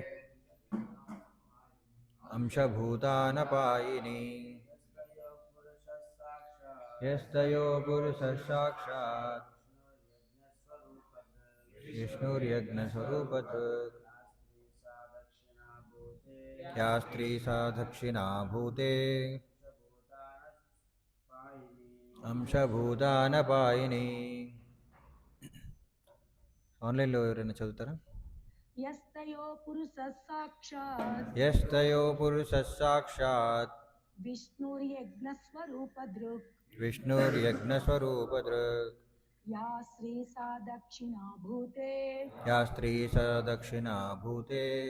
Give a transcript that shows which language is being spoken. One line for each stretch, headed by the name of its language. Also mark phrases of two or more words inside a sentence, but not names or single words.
Sanskrit: अंशभूतानपायिनी यस्तयोः पुरुषः साक्षात् विष्णुर्यज्ञस्वरूपधृक् या स्त्री सा दक्षिणा भूते अंशभूतानपायिनी।
Telugu: ఆన్లైన్లో ఎవరైనా చదువుతారా?
Sanskrit: यस्तयो पुरुषः साक्षात् विष्णुर्यज्ञस्वरूपधृक् या स्त्री सा दक्षिणा भूते